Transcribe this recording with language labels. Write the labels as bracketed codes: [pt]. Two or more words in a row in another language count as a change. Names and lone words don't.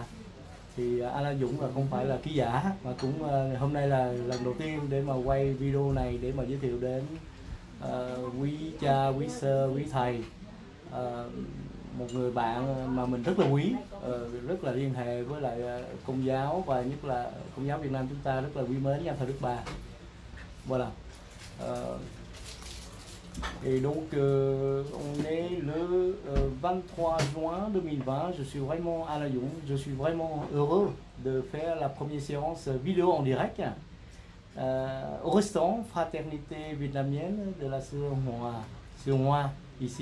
[vi] Thì anh Dũng là không phải là ký giả, mà cũng hôm nay là lần đầu tiên để mà quay video này để mà giới thiệu đến quý cha, quý sơ, quý thầy, một người bạn mà mình rất là quý, rất là liên hệ với lại Công giáo, và nhất là Công giáo Việt Nam chúng ta rất là quý mến nhà thờ Đức Bà. [fr] Voilà. Et donc on est le 23 juin 2020. Je suis vraiment à La Dũng. Je suis vraiment heureux de faire la première séance vidéo en direct au restaurant Fraternité vietnamienne de la Sœur Hoa ici.